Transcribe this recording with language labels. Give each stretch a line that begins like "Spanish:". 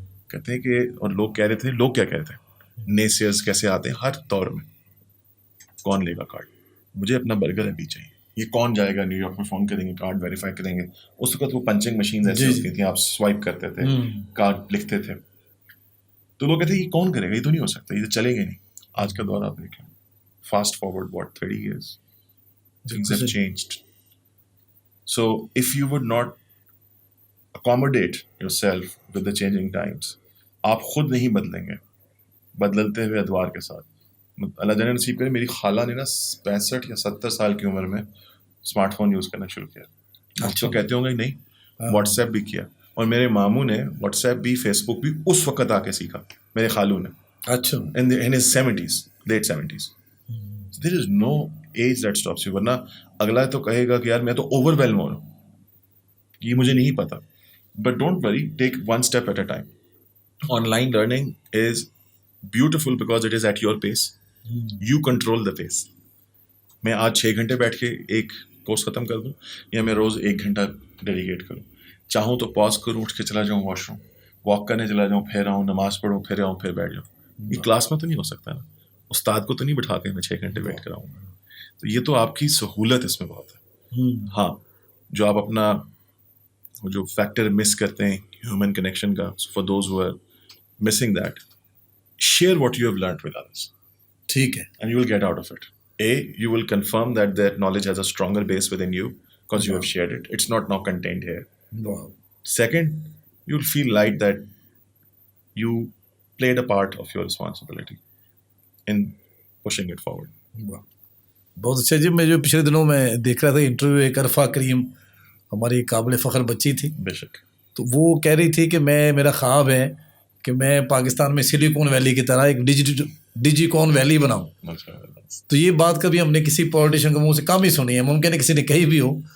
Urdu: کہتے ہیں کہ اور لوگ کہہ رہے تھے, لوگ کیا کہہ رہے تھے, نیسیئرز کیسے آتے ہیں ہر دور میں, کون لے گا کارڈ, مجھے اپنا برگر ابھی چاہیے, یہ کون جائے گا نیو یارک میں فون کریں گے کارڈ ویریفائی کریں گے. اس وقت وہ پنچنگ مشین ایسی ہوتی تھیں, آپ سوائپ کرتے تھے, کارڈ لکھتے تھے, تو لوگ کہتے ہیں یہ کون کرے گا, یہ تو نہیں ہو سکتا, یہ تو چلے گا نہیں. آج کا دور آپ دیکھیں,
English: Fast forward 30 years, things have changed. So if you would not accommodate yourself with the changing times,
Urdu: آپ خود نہیں بدلیں گے بدلتے ہوئے ادوار کے ساتھ. اللہ جانے نصیب کرے, میری خالہ نے نا 65 یا 70 سال کی عمر میں اسمارٹ فون یوز کرنا شروع کیا. آپ تو کہتے ہوں گے نہیں, واٹس ایپ بھی کیا, اور میرے ماموں نے واٹس ایپ بھی فیس بک بھی اس وقت آ کے سیکھا, میرے خالو نے. اچھا.
English: in his 70s, late 70s. So there is no age that stops you.
Urdu: ورنہ اگلا تو کہے گا کہ یار میں تو اوور ویلم ہو رہا ہوں, یہ مجھے نہیں پتا.
English: But don't worry, take one step at a time. Online learning is beautiful because it is at your pace. You control the pace.
Urdu: میں آج 6 گھنٹے بیٹھ کے ایک کورس ختم کر دوں, یا میں روز 1 گھنٹہ ڈیڈیکیٹ کروں. چاہوں تو پاز کروں, اٹھ کے چلا جاؤں واش روم, واک کرنے چلا جاؤں, پھر آؤں, نماز پڑھوں, پھر آؤں, پھر بیٹھ جاؤں. یہ کلاس میں تو نہیں ہو سکتا نا, استاد کو تو نہیں بٹھا کے میں 6 گھنٹے بیٹھ کر آؤں گا. تو یہ تو آپ کی سہولت اس میں بہت ہے. ہاں, جو آپ اپنا جو فیکٹر مس کرتے ہیں ہیومن کنیکشن کا,
English: For those who are missing that, share what you have learned with others.
Urdu: ٹھیک ہے.
English: And you will get out of it. You will confirm that that knowledge has a stronger base within you because you have shared it. It's not now contained here. Wow. Second, you'll feel light that you played a part of your responsibility in pushing it forward. Wow.
Urdu: بہت اچھا جی. میں جو پچھلے دنوں میں دیکھ رہا تھا انٹرویو, ایک عرفہ کریم ہماری قابل فخر بچی تھی, بے شک, تو وہ کہہ رہی تھی کہ میرا خواب ہے کہ میں پاکستان میں سلیکون ویلی کی طرح ایک ڈیجی کون ویلی بناؤں. تو یہ بات کبھی ہم نے کسی پولیٹیشین کے منہ سے کم ہی سنی ہے, ممکن ہے کسی نے کہی بھی ہو.